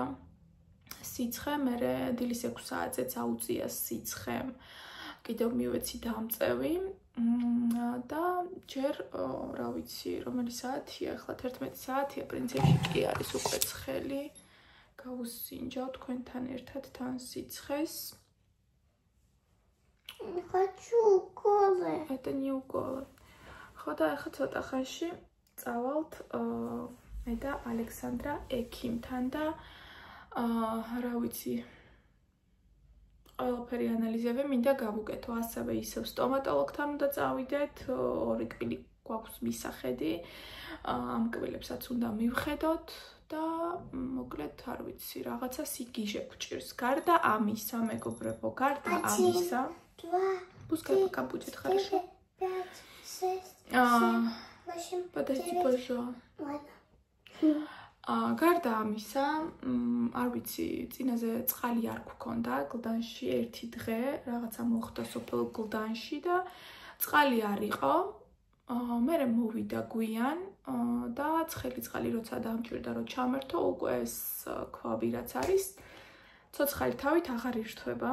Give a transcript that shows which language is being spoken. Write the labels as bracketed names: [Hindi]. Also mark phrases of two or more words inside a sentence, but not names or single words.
[Georgian] სიცხე, მერე დილის 6 საათზეც აუწია სიცხე. კიდევ მივეცი დამწევი და ჯერ რა ვიცი, რომელი საათია, ახლა 11 საათია, პრინციპში კი არის უკვე ცხელი. გავუსინჯავ თქვენთან ერთად თან სიცხეს. [Russian] Хочу уколы. Это не уколы. [Georgian] ხო და ახლა ცოტა ხანში წავალთ მე და ალექსანდრა ექიმთან და რა ვიცი ყველაფერი ანალიზები მინდა გავუკეთო, ასევე ისევ სტომატოლოგთან უნდა წავიდეთ, 2 კვილი გვაქვს მისახედი, ამ კვილებსაც უნდა მივხედოთ და მოკლედ არ ვიცი, რაღაცა სიგიჟე გვჭირს. Გარდა ამისა, მეგობრებო, გარდა ამისა. [Russian] Пускай пока будет хорошо. 5, 6, 7, 8, Подожди, пожалуйста. Ладно. [Georgian] გარდა ამისა, არ ვიცი, წინაზე წყალი არ გქონდა გლდანში 1 დღე, რაღაცა მოხდა სოფელ გლდანში და წყალი არ იყო. მერე მოვიდა გვიან და ცხელი წყალი როცა დამჭირდა რომ ჩამერთო, უკვე ეს ქვაბი რაც არის, ცოცხალი თავით აღარ ირთვება.